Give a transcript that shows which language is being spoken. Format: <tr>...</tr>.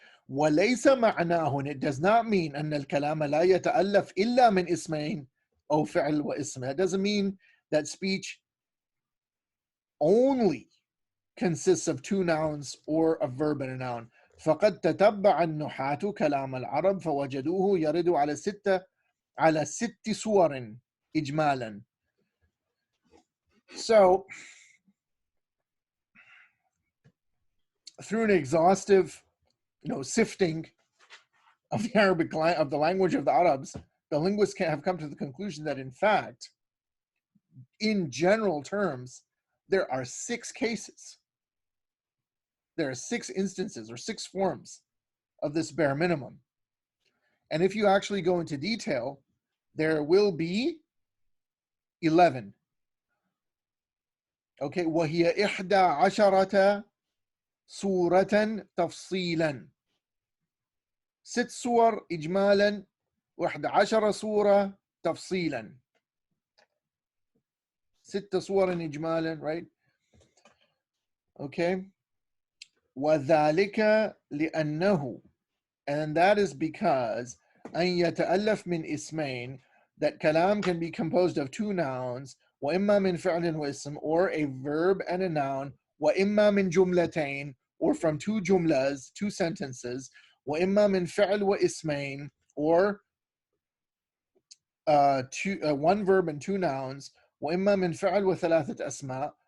<ar>وليس معناه,</ar> <en>and it does not mean</en> <ar>أن الكلام لا يتألف إلا من اسمين أو فعل واسم.</ar> <en>It doesn't mean that speech only consists of 2 nouns or a verb and a noun.</en> <ar>فقد تتبع النحاة كلام العرب فوجدوه يرد على 6 صور إجمالا.</ar> <en>So, through an exhaustive, sifting of the Arabic of the language of the Arabs, the linguists have come to the conclusion that, in fact, in general terms, there are 6 cases. There are 6 instances or 6 forms of this bare minimum. And if you actually go into detail, there will be 11. Okay,</en> <ar>وهي 11 صورة تفصيلا. 6 صور إجمالا و11 صورة تفصيلا. 6 صور إجمالا, right? Okay. وذلك لأنه,</ar> <en>and that is because</en> <ar>أن يتألف من اسمين,</ar> <en>that kalam can be composed of 2 nouns,</en> <ar>وإما من فعل واسم,</ar> <en>or a verb and a noun,</en> <ar>وإما من جملتين,</ar> <en>or from 2 jumlas, 2 sentences,</en> <ar>وإما من فعل واسمين,</ar> <en>or 1 verb and 2 nouns,</en> <ar>وإما من فعل وثلاثة أسماء,</ar>